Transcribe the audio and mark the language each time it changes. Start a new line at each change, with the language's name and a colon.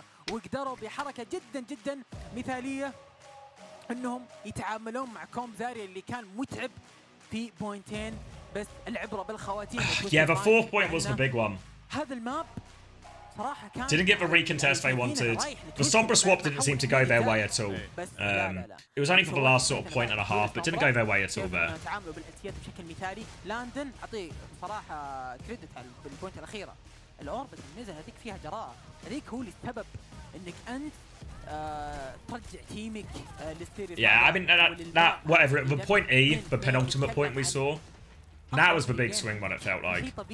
Arabic: وقدروا بحركة جدا جدا مثالية انهم يتعاملون مع كوم زاريا اللي كان متعب في بوينتين. بس العبرة بالخواتيم.
English: Yeah, the fourth point was the big one.
Arabic: هذا الماب صراحة كان
English: Didn't get the recontest they wanted. The Sombra swap didn't seem to go their way at all. It was only for the last sort of point and a half, but didn't go their way at all there.
Arabic: تعاملوا بالاساسيات بشكل مثالي. لاندن اعطيه صراحة كريدت على البوينت الأخيرة. الأوربت اللي نزل هذيك فيها جراءة. هذيك هو اللي سبب انك انت ترجع تيمك للسيريز.
English: Yeah, I mean that whatever. The point E, the penultimate point we saw. That was the big swing when it felt like.